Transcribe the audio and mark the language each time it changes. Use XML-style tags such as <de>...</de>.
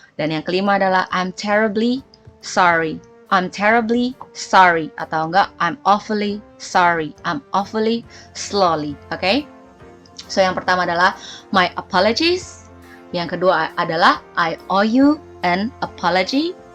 <id>Dan yang kelima adalah</id> <en>I'm terribly sorry. Atau enggak I'm awfully sorry. I'm awfully slowly. Okay? So</en> <id>yang pertama adalah</id> <en>my apologies.</en> <id>Yang kedua adalah</id> <en>I owe you an apology.</en>